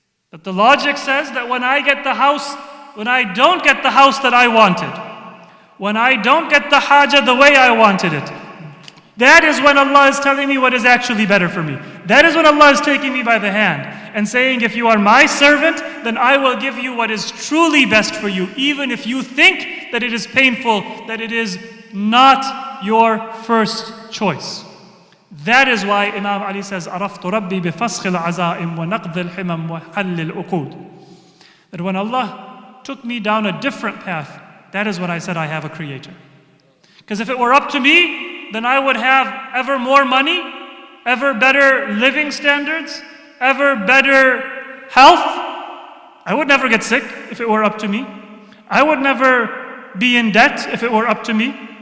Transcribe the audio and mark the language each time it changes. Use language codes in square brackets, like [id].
[en] But the logic says that when I don't get the house that I wanted, when I don't get the haja the way I wanted it, that is when Allah is telling me what is actually better for me. That is when Allah is taking me by the hand and saying, if you are my servant, then I will give you what is truly best for you, even if you think that it is painful, that it is not your first choice. That is why Imam Ali says, [ar] عرفت ربي بفسخ العزائم ونقض الحمم وحل العقود. [en] That when Allah took me down a different path, that is when I said I have a creator. Because if it were up to me, then I would have ever more money, ever better living standards, ever better health. I would never get sick if it were up to me. I would never be in debt if it were up to me.